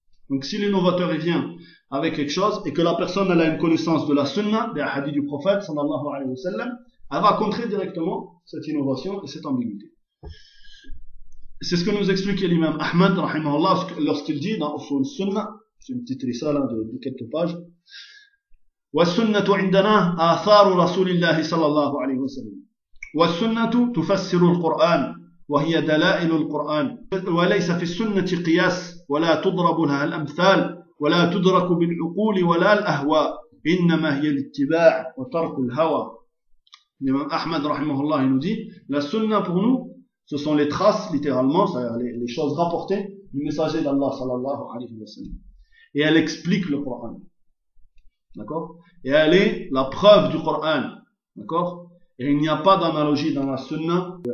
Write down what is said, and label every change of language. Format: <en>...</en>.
<fr>Donc si l'innovateur il vient avec quelque chose et que la personne elle a une connaissance de la sunna, des hadiths du prophète sallallahu alayhi wa sallam, elle va contrer directement cette innovation et cette ambiguïté. C'est ce que nous explique l'imam Ahmad, rahimahullah, lorsqu'il dit dans Usul Sunnah, c'est une petite risale de quelques pages.</fr> <ar>والسنه عندنا اثار رسول الله صلى الله عليه وسلم والسنه تفسر القران وهي دلائل القران وليس في السنه قياس ولا تضرب لها الامثال ولا تدرك بالعقول ولا الاهواء انما هي الاتباع وترك الهوى. الامام احمد رحمه الله يقول</ar> <fr>la sunna pour nous ce sont les traces littéralement, c'est-à-dire les choses rapportées du messager d'Allah</fr> <ar>صلى الله عليه وسلم,</ar> <fr>et elle explique le Coran. D'accord? Et elle est la preuve du Coran. D'accord? Et il n'y a pas d'analogie dans la Sunna.</fr>